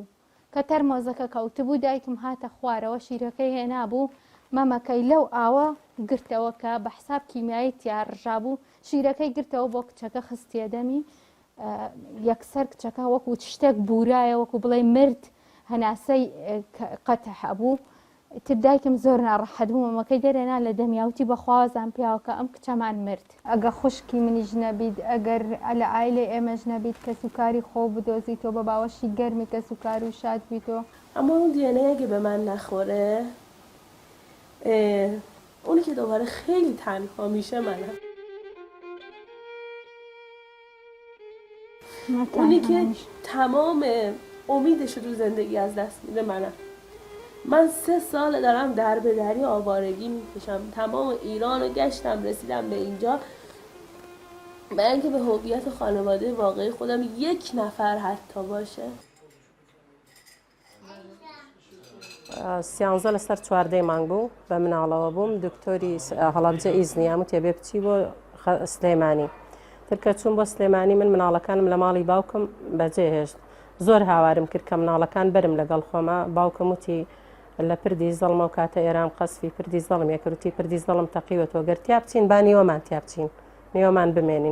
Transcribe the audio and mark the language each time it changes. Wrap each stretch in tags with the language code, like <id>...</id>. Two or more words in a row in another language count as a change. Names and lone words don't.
<ckb>کە تەرمۆزەکە کەوتبوو دایکم هاتە خوارەوە، شیرەکەی هێنابوو، مەمەکەی لەو ئاوە گرتەوە کە بە حساب کیمیایی تیاڕژابوو، شیرەکەی گرتەوە بۆ کچەکە خستیە دەمی، یەکسەر کچەکە وەکو شتێک بورایە، وەکو بڵێ مرد، هەناسەی قەتە هەبوو. دایکم زۆر ناڕەحەت بوو، مەمەکەی دەرێنا لە دەمیاوتی بەخوازان پیاوەکە ئەم کچەمان مرد. ئەگە خوشکی منیش نەبیت، ئەگەر لە ئایلێ ئێمەش نەبیت کە سوکاری خۆ بدۆزیتەوە بە باوەشی گەرمی کە سوکار و شاد بیتەوە.</ckb> <fa>اما اون دیانه اگه به من نخوره، اونی که دوباره خیلی تنها میشه منم. اونی که تمام امیدش رو زندگی از دست میده منم. من 3 سال دارم در به دری آوارگی میکشم، تمام ایران رو گشتم رسیدم به اینجا، برای اینکه به هویت خانواده واقعی خودم یک نفر حتی باشه.</fa> <ckb>13 لەسەر 14 مانگ بوو بە مناڵەوە بووم، دکتۆری هەڵەبجە ئیزنیام و تێبێ بچی بۆ سلێمانی. ترکە چوون بۆ سلێمانی من مناڵەکانم لە ماڵی باوکم بەجێهێشت. زۆر هاوارم کرد کە مناڵەکان برم لەگەڵ خۆمە. باوکم وتی لە پردی زەڵمە و کاتە ئێرام قەسفی پردی زەڵم یەکردی پردی زەڵم تەقیوەتەوە، گەر تیا بچین با نیوەمان تیا بچین، نیوەمان بمێنین.</ckb>